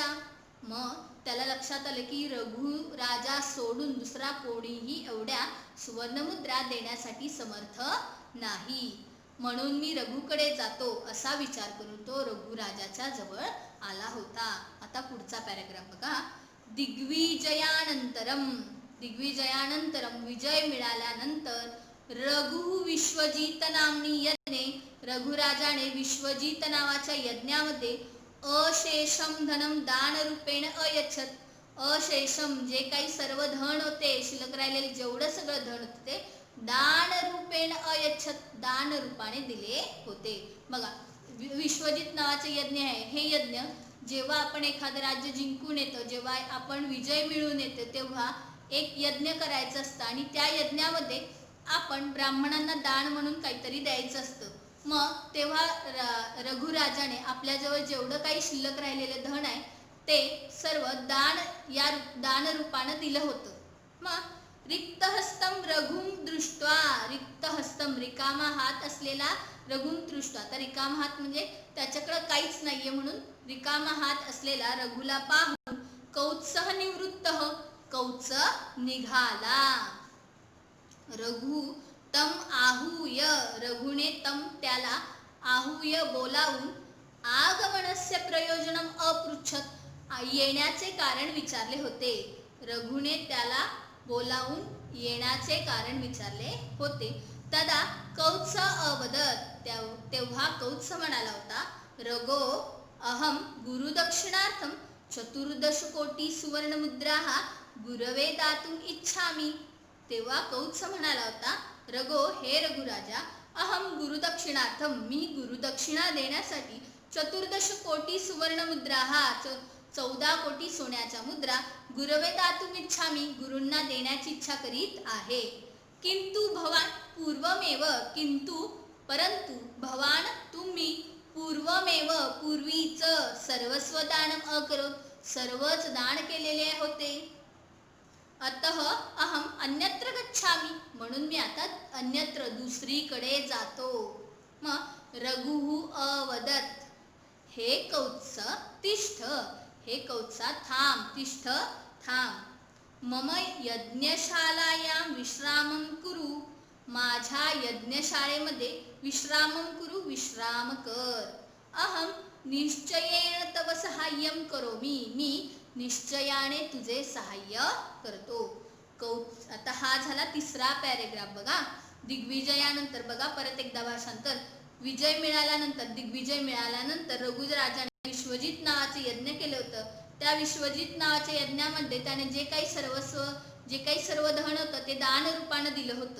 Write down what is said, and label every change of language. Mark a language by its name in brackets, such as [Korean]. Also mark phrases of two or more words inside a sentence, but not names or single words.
[Marathi] मग त्याला लक्षात आलं की रघु राजा सोडून दुसरा कोणीही एवढ्या सुवर्णमुद्रा देण्यासाठी समर्थ नाही. म्हणून मी रघुकडे जातो, असा विचार करून तो रघुराजाच्या जवळ आला होता. आता पुढचा पॅराग्राफ बघा. [Sanskrit] दिग्विजयानंतरम [Marathi] विजय मिळाल्यानंतर [Sanskrit] रघु विश्वजित नामनी यज्ञे, [Marathi] रघुराजाने विश्वजित नावाच्या यज्ञामध्ये [Sanskrit] अशेषम धनम दान रूपेण अयच्छत. [Marathi] अशेषम जे काही सर्व धन होते, शिल्लक राहिलेले जेवढं सगळं धन होते ते [Sanskrit] दान रूपेण अयच्छत, [Marathi] दान रूपाने दिले होते. बघा, विश्वजित नावाचे यज्ञ आहे. हे यज्ञ जेव्हा आपण एखादं राज्य जिंकून येतो, जेव्हा आपण विजय मिळवून येतो, तेव्हा एक यज्ञ करायचं असतं आणि त्या यज्ञामध्ये आपण ब्राह्मणांना दान म्हणून काहीतरी द्यायचं असतं. मग तेव्हा रघुराजाने आपल्याजवळ जेवढं काही शिल्लक राहिलेलं धन आहे ते सर्व दान रूपानं दिलं होतं. मग [Sanskrit] रिक्तहस्तम रघुं दृष्ट्वा, रिक्तहस्तम [Marathi] रिकामा हात असलेला [Sanskrit] रघुं दृष्ट्वा, [Marathi] तर रिकामा हात म्हणजे त्याच्याकडे काहीच नाहीये म्हणून रिकामा हात असलेला रघुला पाहून [Sanskrit] कौत्सः निवृत्तः, [Marathi] कौत्स निघाला. [Sanskrit] रघु तम आहूय, रघुने तम त्याला आहूय बोलावून आगमनस्य प्रयोजनम अपृच्छत, [Marathi] येण्याचे कारण विचारले होते. रघुने त्याला बोलावून येण्याचे कारण विचारले होते. [Sanskrit] तदा कौत्स अवदत, [Marathi] तेव्हा कौत्स म्हणाला होता, [Sanskrit] रघो अहम गुरुदक्षिणार्थम 14 कोटी सुवर्णमुद्राः गुरवे दातुम इच्छामि. [Marathi] तेव्हा कौत्स म्हणाला होता, रघो हे रघुराजा, [Sanskrit] अहम गुरुदक्षिणार्थम [Marathi] मी गुरुदक्षिणा देण्यासाठी 14 कोटी सुवर्णमुद्राः 14 कोटी सोन्याच्या मुद्रा [Sanskrit] गुरवे दातुम इच्छामि [Marathi] गुरूंना देण्याची इच्छा करीत आहे. [Sanskrit] किंतु भवान पूर्वमेव, किंतु परंतु भवान तुम्ही पूर्वमेव पूर्वीच सर्वस्व दानम अकरोत, [Marathi] सर्वच दान केलेले होते. [Sanskrit] अतः अहम अन्यत्र गच्छामि, [Marathi] म्हणून मी आता अन्यत्र दुसरीकडे जातो. [Sanskrit] मग रघु अवदत, हे कौत्स तिष्ठ, [Marathi] हे कौत्सा थांब, [Sanskrit] तिष्ठ थांब. मम यज्ञशालायां विश्रामं कुरु, [Marathi] माझ्या यज्ञशाळेमध्ये [Sanskrit] विश्रामं कुरु, [Marathi] विश्राम कर. [Sanskrit] अहम निश्चयेन तव सहाय्यं करोमि, [Marathi] मी निश्चयाने तुझे सहाय्य करतो. आता हा झाला तिसरा पॅरेग्राफ बघा. दिग्विजयानंतर बघा परत एकदा भाषांतर. विजय मिळाल्यानंतर, दिग्विजय मिळाल्यानंतर रघुराजाने विश्वजित नावाचे यज्ञ केले होतं. त्या विश्वजित नावाच्या यज्ञामध्ये त्याने जे काही सर्व धन होतं ते दान रूपानं दिलं होतं.